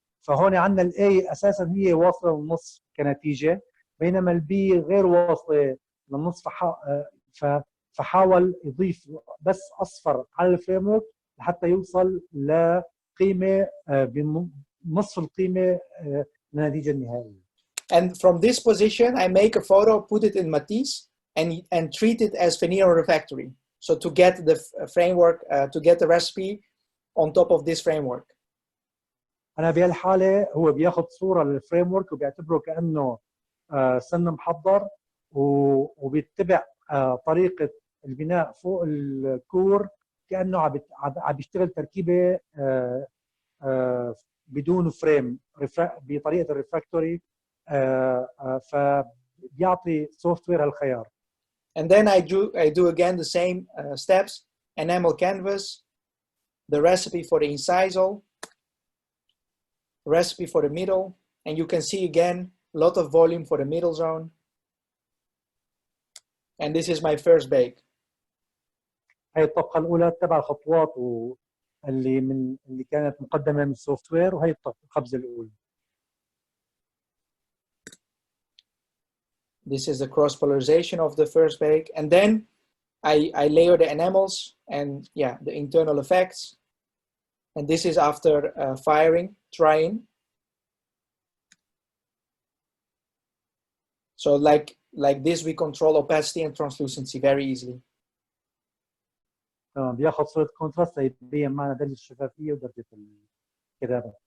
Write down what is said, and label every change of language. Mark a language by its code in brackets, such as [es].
[ar] فهون عندنا الA اساسا هي واصله للنص كنتيجه، بينما الB غير واصله للنص، فحاول يضيف بس اصفر على الفريم ورك لحتى يوصل لقيمه بنصف القيمه للنتيجه النهائيه. [en] And from this position, I make a photo, put it in Matisse, and treat it as veneer refractory. So to get the framework, to get the recipe on top of this framework. [ar] أنا بهالحالة هو بياخذ صورة للفريم ورك وبيعتبره كأنه سن محضر، وبيتبع طريقة البناء فوق الكور كأنه عم بيشتغل تركيبة بدون فريم بطريقة الريفراكتوري، فبيعطي سوفت وير هالخيار. [en] And then I do again the same steps: enamel canvas, the recipe for the incisal, recipe for the middle, and you can see again a lot of volume for the middle zone. And this is my first bake. [ar] هي الطبقة الأولى تبع الخطوات اللي كانت مقدمة من السوفت وير، وهي الخبزة الأولى. [en] This is the cross polarization of the first bake, and then I layer the enamels and the internal effects. And this is after firing, trying. So like this, we control opacity and translucency very easily. [ar] بياخذ صورة كونتراست يبين معنا درجة الشفافية ودرجة الكتابة.